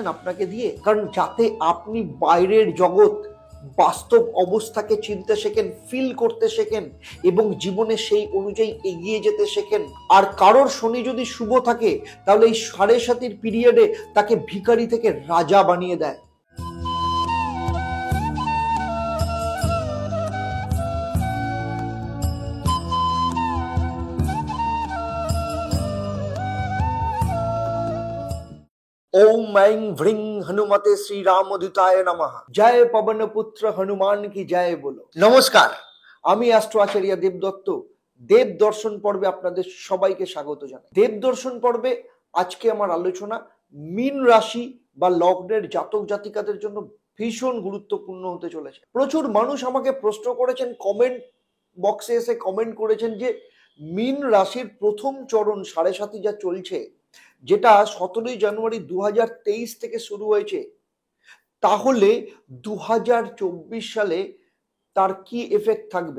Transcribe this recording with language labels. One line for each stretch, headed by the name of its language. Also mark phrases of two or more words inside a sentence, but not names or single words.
Bangla: আপনাকে দিয়ে কারণ যাতে আপনি বাইরের জগৎ, বাস্তব অবস্থাকে চিনতে শেখেন, ফিল করতে শেখেন এবং জীবনে সেই অনুযায়ী এগিয়ে যেতে শেখেন। আর কারোর শনি যদি শুভ থাকে তাহলে এই ৭.৫ পিরিয়ডে তাকে ভিখারি থেকে রাজা বানিয়ে দেয়।
Sanskrit: ओम ऐं व्रीं हनुमते श्री रामदूताय नमः।
Hindi: जय पवन पुत्र हनुमान की जय बोलो।
Bangla: নমস্কার, আমি অ্যাস্ট্রো আচার্য দেবদত্ত। দেব দর্শন পর্বে আপনাদের সবাইকে স্বাগত জানাই। দেব দর্শন পর্বে আজকে আমার আলোচনা মীন রাশি বা লগ্নের জাতক জাতিকাদের জন্য ভীষণ গুরুত্বপূর্ণ হতে চলেছে। প্রচুর মানুষ আমাকে প্রশ্ন করেছেন,
English: comment box
Bangla: এসে কমেন্ট করেছেন যে মীন রাশির প্রথম চরণ ৭.৫ যা চলছে, যেটা ১৭ই জানুয়ারি ২০২৩ থেকে শুরু হয়েছে, তাহলে ২০২৪ সালে তার কি এফেক্ট থাকবে।